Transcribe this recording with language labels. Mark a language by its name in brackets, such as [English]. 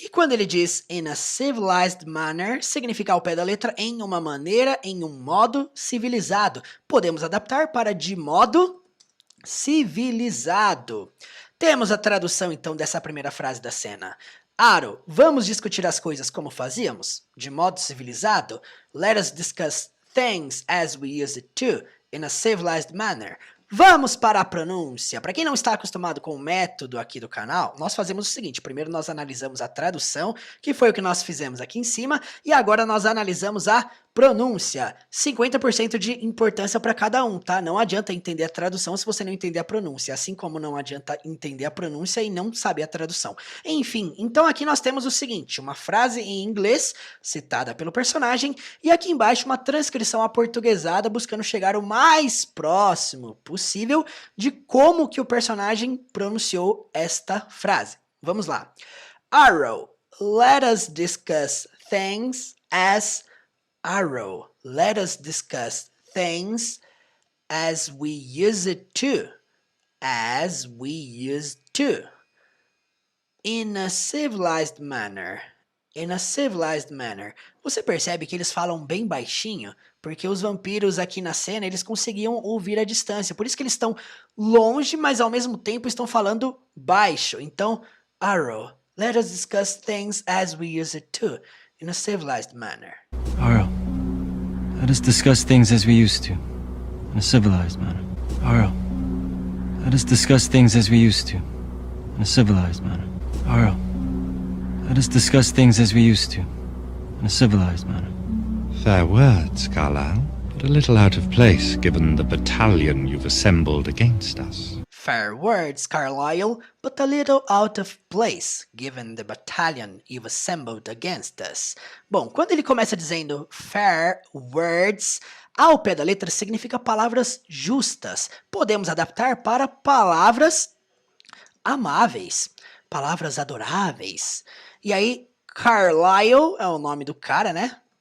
[Portuguese] E quando ele diz [English] in a civilized manner, [Portuguese] significa ao pé da letra em uma maneira, em um modo civilizado. Podemos adaptar para de modo civilizado. Temos a tradução então dessa primeira frase da cena. Aro, vamos discutir as coisas como fazíamos? De modo civilizado? [English] Let us discuss things as we used to, in a civilized manner. [Portuguese] Vamos para a pronúncia. Para quem não está acostumado com o método aqui do canal, nós fazemos o seguinte. Primeiro nós analisamos a tradução, que foi o que nós fizemos aqui em cima, e agora nós analisamos a pronúncia. 50% de importância para cada um, tá? Não adianta entender a tradução se você não entender a pronúncia, assim como não adianta entender a pronúncia e não saber a tradução. Enfim, então aqui nós temos o seguinte, uma frase em inglês citada pelo personagem e aqui embaixo uma transcrição aportuguesada buscando chegar o mais próximo possível de como que o personagem pronunciou esta frase. Vamos lá. [English] Arrow, let us discuss things as Arrow, let us discuss things as we used to, as we used to, in a civilized manner, in a civilized manner. [Portuguese] Você percebe que eles falam bem baixinho, porque os vampiros aqui na cena, eles conseguiam ouvir a distância, por isso que eles estão longe, mas ao mesmo tempo estão falando baixo. [English] Então, Arrow, let us discuss things as we used to, in a civilized manner. Aro, let us discuss things as we used to, in a civilized manner. Aro, let us discuss things as we used to, in a civilized manner. Aro, let us discuss things as we used to, in a civilized manner. Fair words, Carlyle, but a little out of place given the battalion you've assembled against us. Fair words, Carlyle, but a little out of place, given the battalion you've assembled against us. [Portuguese] Bom, quando ele começa dizendo [English] fair words, [Portuguese] ao pé da letra significa palavras justas. Podemos adaptar para palavras amáveis, palavras adoráveis. E aí, Carlyle é o nome do cara, né?